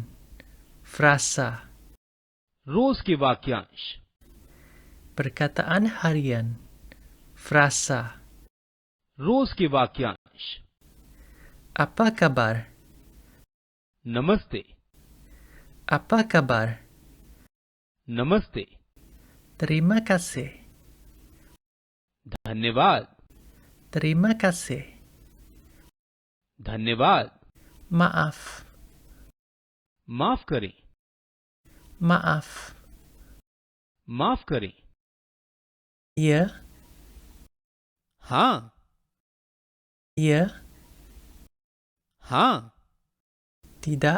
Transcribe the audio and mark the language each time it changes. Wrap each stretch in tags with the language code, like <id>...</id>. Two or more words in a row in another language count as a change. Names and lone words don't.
<ms>Frasa.</ms> <hi>रोज के वाक्यांश।</hi> <ms>Perkataan harian. Frasa.</ms> <hi>रोज के वाक्यांश।</hi> <ms>Apa kabar?</ms> <hi>नमस्ते।</hi> <ms>Apa kabar?</ms> <hi>नमस्ते।</hi> <ms>Terima kasih.</ms> <hi>धन्यवाद।</hi> <ms>Terima kasih.</ms> <hi>धन्यवाद।</hi> <ms>Maaf.</ms> <hi>माफ करें।</hi> <ms>Maaf.</ms> <hi>माफ करें।</hi> <ms>Ya.</ms> <hi>हाँ।</hi> <ms>Ya.</ms> <hi>हाँ।</hi> <ms>Tidak.</ms>